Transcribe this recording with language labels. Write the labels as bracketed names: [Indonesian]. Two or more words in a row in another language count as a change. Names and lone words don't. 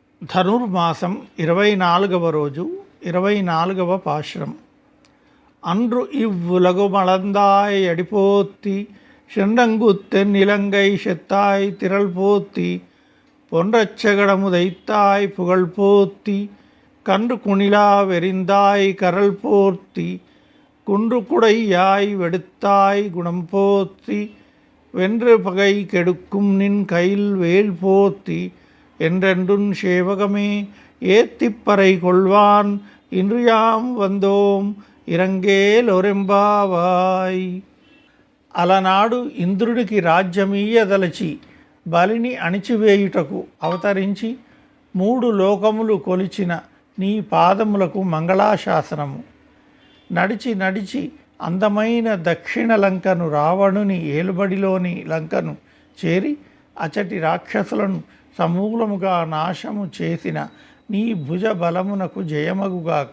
[Telugu] ధనుర్మాసం 24వ రోజు 24వ పాశురం. [Tamil] அன்று இவ்வுலகு மளந்தாய் அடிபோத்தி செண்டங்குத்தென் இலங்கை செத்தாய் திரள் போத்தி பொன்றச்சகடமுதைத்தாய் புகழ் போத்தி கன்று குணிலா வெறிந்தாய் கரல் போர்த்தி குன்று குடையாய் வெடுத்தாய் குணம் போத்தி வென்று பகை கெடுக்கும் நின் கையில் வேல் போத்தி என்றென்றும் சேவகமே ஏத்திப்பறை கொள்வான் இன்று யாம் வந்தோம் ఇరంగేలొరెంబావాయ్. [Telugu] అలనాడు ఇంద్రుడికి రాజ్యమీయదలచి బలిని అణిచివేయుటకు అవతరించి 3 లోకములు కొలిచిన నీ పాదములకు మంగళాశాసనము. నడిచి నడిచి అందమైన దక్షిణ లంకను రావణుని ఏలుబడిలోని లంకను చేరి అచటి రాక్షసులను సమూలముగా నాశము చేసిన నీ భుజ బలమునకు జయమగుగాక.